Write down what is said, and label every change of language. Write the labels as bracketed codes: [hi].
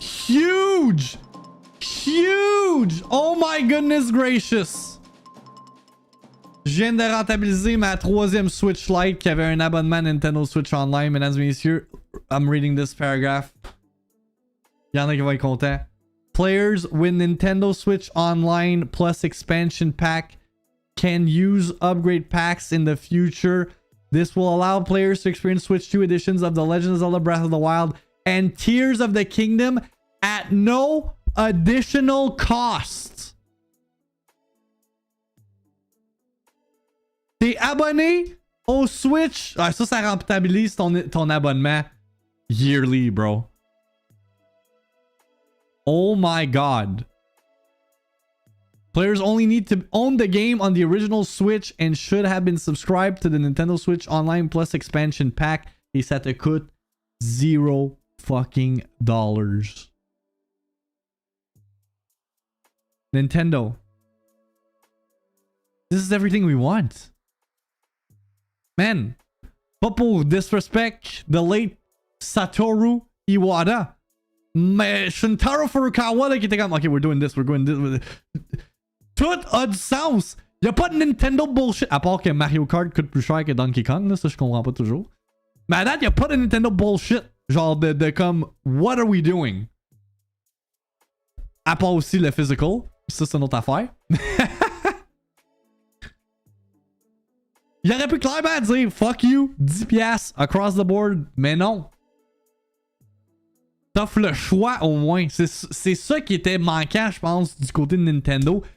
[en] Huge! Huge! Oh my goodness gracious! [fr] Je viens de rentabiliser ma troisième Switch Lite qui avait un abonnement Nintendo Switch Online. Mesdames et messieurs, [en] I'm reading this paragraph. [fr] Il y en a qui vont être contents. [en] Players with Nintendo Switch Online plus expansion pack can use upgrade packs in the future. This will allow players to experience Switch 2 editions of The Legend of Zelda Breath of the Wild and Tears of the Kingdom at no additional cost. [fr] T'es abonné au Switch. Ah, ça rentabilise ton abonnement yearly, bro. [en] Oh my god. Players only need to own the game on the original Switch and should have been subscribed to the Nintendo Switch Online Plus expansion pack. [fr] Et ça te coûte $0 fucking dollars. [en] Nintendo. This is everything we want. [fr] Man, pas pour disrespect the late Satoru Iwata, mais Shuntaro Furukawa là, qui était comme, ok, [en] we're doing this. [fr] Tout a du sens. Y'a pas de Nintendo bullshit. À part que Mario Kart coûte plus cher que Donkey Kong, là, ça je comprends pas toujours. Mais à date, y'a pas de Nintendo bullshit. Genre de comme, [en] what are we doing? [fr] À part aussi le physical. Ça, c'est une autre affaire. Il aurait pu clairement dire [en] fuck you, [fr] 10$ [en] across the board, [fr] mais non. T'offres le choix au moins. C'est ça qui était manquant, je pense, du côté de Nintendo.